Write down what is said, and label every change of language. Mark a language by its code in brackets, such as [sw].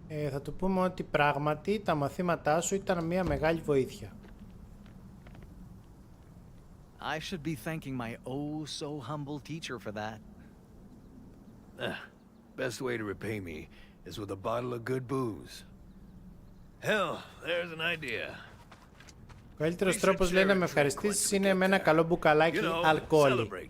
[el] Θα του πούμε ότι πράγματι τα μαθήματά σου ήταν μια μεγάλη βοήθεια. [en] I should be thanking my oh so humble teacher for that. Best way to repay me is with a bottle of good booze. Hell, there's an idea. [el] Ο καλύτερος τρόπος, λέει, να με ευχαριστήσεις είναι με ένα καλό μπουκαλάκι αλκοόλι.